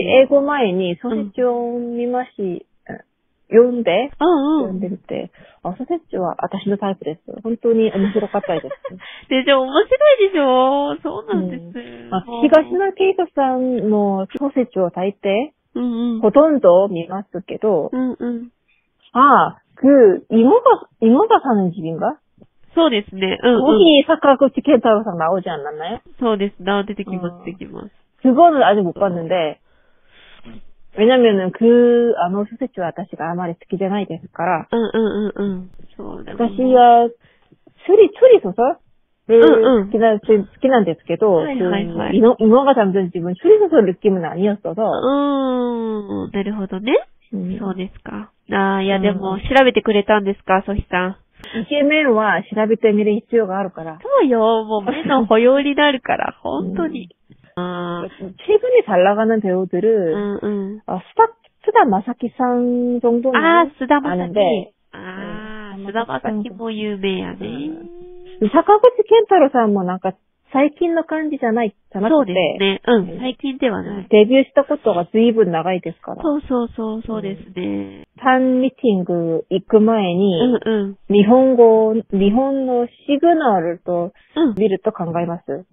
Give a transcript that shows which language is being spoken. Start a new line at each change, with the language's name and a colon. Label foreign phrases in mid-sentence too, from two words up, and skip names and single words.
Japanese: 私、英語前に小説を見まし、読んでみて、小説は私のタイプです。本当に面白かったです。でしょ、面白いでしょ？そうなんです。東野圭吾さんの小説を大抵、ほとんど見ますけど、
Korean: 이모가 사는 집인가?
Japanese: そうですね。
Korean: 거기 사카구치 켄타로さん 나오지 않았나요?
Japanese: そうです。出てきます。
Korean: 그거는 아직 못 봤는데, 왜냐면은 소세지와
Japanese: 私が あまり好きじゃないですから、私は
Korean: 추리 소설을
Japanese: 好きなんですけど、
Korean: 이모가 잠든 집은 추리 소설 느낌은 아니었어서.
Japanese: なるほどね。そうですか。いやでも調べてくれたんですか、ソヒさん。イケメンは調べてみる必要があるから。そうよ、もう目の保養になるから、本当に。
Korean: 최근에 잘 나가는 배우들은 스다 마사키さん 정도는 아는데,
Japanese: 스다 마사키 も有名やね。 사카구치 켄타로さんもなんか最近の感じじゃなくて、そうですね。最近ではない。デビューしたことが随分長いですから。そうですね。ファンミーティング行く前に、日本のシグナルと見ると考えます。